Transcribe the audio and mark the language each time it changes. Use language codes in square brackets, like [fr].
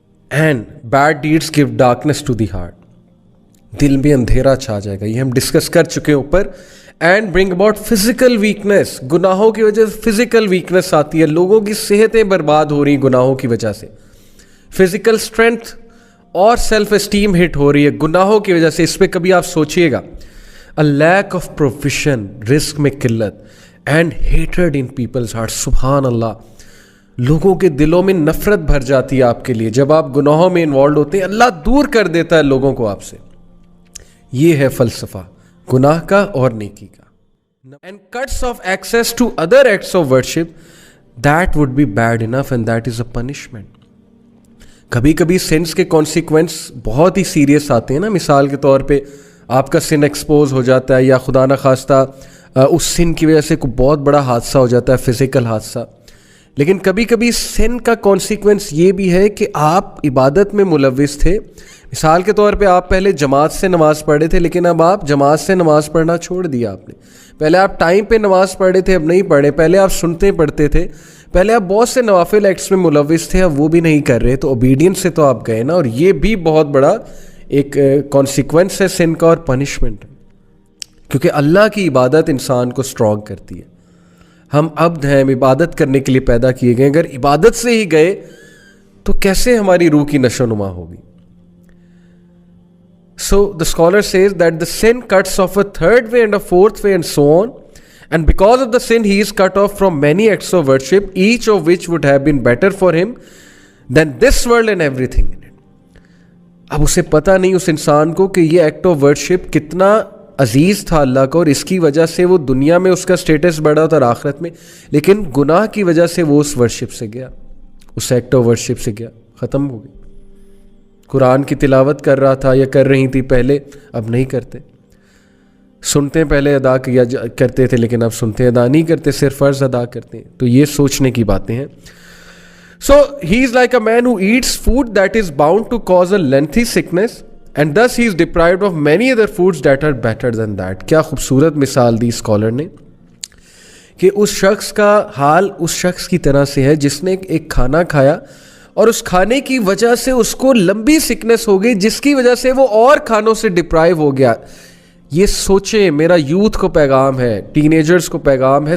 [en] and bad deeds give darkness to the heart, [ur] دل میں اندھیرا چھا جائے گا. یہ ہم ڈسکس کر چکے ہیں اوپر. [en] and bring about physical weakness, [ur] گناہوں کی وجہ سے فزیکل ویکنیس آتی ہے, لوگوں کی صحتیں برباد ہو رہی ہیں گناہوں کی وجہ سے. فزیکل اسٹرینتھ اور سیلف اسٹیم ہٹ ہو رہی ہے گناہوں کی وجہ سے. اس پہ کبھی آپ سوچئے گا. [en] A lack of provision, [ur] رزق میں قلت, [en] and hatred in people's hearts. [ur] سبحان اللہ, لوگوں کے دلوں میں نفرت بھر جاتی ہے آپ کے لیے جب آپ گناہوں میں انوالوڈ ہوتے ہیں. اللہ دور کر دیتا ہے لوگوں کو آپ سے. یہ ہے فلسفہ گناہ کا اور نیکی کا. [en] And cuts off access to other acts of worship, that would be bad enough and that is a punishment. [ur] کبھی کبھی سینس کے کانسیکوینس بہت ہی سیریس آتے ہیں نا. مثال کے طور پہ آپ کا سن ایکسپوز ہو جاتا ہے, یا خدا نہ خواستہ اس سن کی وجہ سے کوئی بہت بڑا حادثہ ہو جاتا ہے, فزیکل حادثہ. لیکن کبھی کبھی سن کا کانسیکوینس یہ بھی ہے کہ آپ عبادت میں ملوث تھے. مثال کے طور پہ آپ پہلے جماعت سے نماز پڑھ رہے تھے, لیکن اب آپ جماعت سے نماز پڑھنا چھوڑ دیا آپ نے. پہلے آپ ٹائم پہ نماز پڑھ رہے تھے, اب نہیں پڑھ رہے. پہلے آپ سنتے پڑھتے تھے, پہلے آپ بہت سے نوافل ایکٹس میں ملوث تھے, اب وہ بھی نہیں کر رہے. تو اوبیڈینس سے تو آپ گئے نا, اور یہ بھی بہت بڑا ایک کانسیکوینس ہے سن کا اور پنشمنٹ, کیونکہ اللہ کی عبادت انسان کو اسٹرانگ کرتی ہے. ہم عبد ہیں, ہم عبادت کرنے کے لیے پیدا کیے گئے. اگر عبادت سے ہی گئے تو کیسے ہماری روح کی نشو نما ہوگی؟ [en] So the scholar says that the sin cuts off a third way and a fourth way and so on, and because of the sin he is cut off from many acts of worship, each of which would have been better for him than this world and everything in it. [ur] اب اسے پتہ نہیں اس انسان کو کہ یہ act of worship کتنا عزیز تھا اللہ کو, اور اس کی وجہ سے وہ دنیا میں اس کا سٹیٹس بڑھا تھا اور آخرت میں, لیکن گناہ کی وجہ سے وہ اس ورشپ سے گیا, اس ایکٹ آف ورشپ سے گیا, ختم ہو گئی. قرآن کی تلاوت کر رہا تھا یا کر رہی تھی پہلے, اب نہیں کرتے. سنتے پہلے ادا کیا کرتے تھے, لیکن اب سنتے ادا نہیں کرتے, صرف فرض ادا کرتے ہیں. تو یہ سوچنے کی باتیں ہیں. [en] So he is like a man who eats food that is bound to cause a lengthy sickness, and thus he is deprived of many other foods that are better than that. [ur] کیا خوبصورت مثال دی scholar نے کہ اس شخص کا حال اس شخص کی طرح سے ہے جس نے ایک کھانا کھایا اور اس کھانے کی وجہ سے اس کو لمبی سکنس ہو گئی, جس کی وجہ سے وہ اور کھانوں سے ڈپرائیو ہو گیا. یہ سوچیں, میرا یوتھ کو پیغام ہے, ٹین ایجرز کو پیغام ہے.